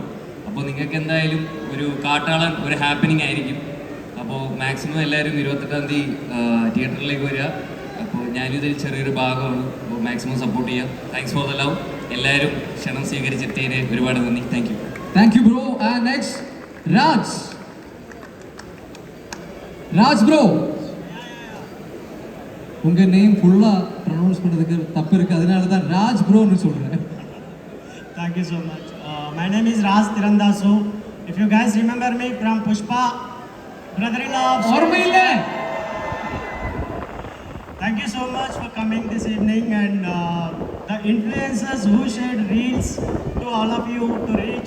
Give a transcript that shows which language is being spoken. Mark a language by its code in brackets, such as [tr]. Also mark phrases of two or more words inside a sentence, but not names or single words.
[ml] അപ്പോൾ നിങ്ങൾക്ക് എന്തായാലും ഒരു കാട്ടാളൻ ഒരു ഹാപ്പനിങ് ആയിരിക്കും. അപ്പോൾ മാക്സിമം എല്ലാവരും 28-ാം തീയതി തിയേറ്ററിലേക്ക് വരിക. അപ്പോൾ ഞാനിതിൽ ചെറിയൊരു ഭാഗമാണ്. അപ്പോൾ മാക്സിമം സപ്പോർട്ട് ചെയ്യാം. [en] thanks for the love. [ml] എല്ലാവരും ക്ഷണം സ്വീകരിച്ചെത്തിയതിന് ഒരുപാട് നന്ദി. [en] thank you. thank you bro. and next [ta] ராஜ் ப்ரோ, உங்க [en] name fulla pronounce [ta] பண்றதுக்கு தப்பு இருக்கு, அதனால தான் ராஜ் ப்ரோன்னு சொல்றேன். [en] Thank you so much. My name is Raj Tirandasu. If you guys remember me from Pushpa, brother-in-law of [ml] ഓർമ്മയില്ല. [en] Thank you so much for coming this evening, and the influencers who shared reels to all of you to reach.